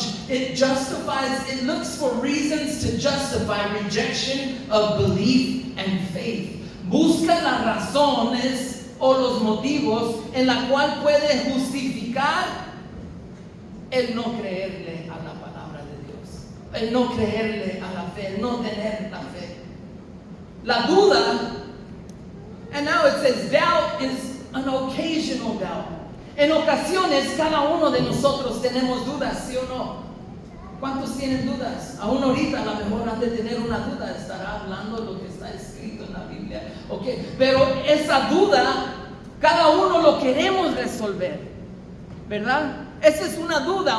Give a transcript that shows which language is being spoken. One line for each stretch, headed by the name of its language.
English: It justifies, it looks for reasons to justify rejection of belief and faith.
Spanish: Busca las razones o los motivos en la cual puede justificar el no creerle a la palabra de Dios, el no creerle a la fe, el no tener la fe. La duda,
English: and now it says doubt is an occasional doubt.
Spanish: En ocasiones cada uno de nosotros tenemos dudas, ¿sí o no? ¿Cuántos tienen dudas? Aún ahorita a lo mejor han de tener una duda, estará hablando lo que está escrito en la Biblia. Okay. Pero esa duda, cada uno lo queremos resolver, ¿verdad? Esa es una duda.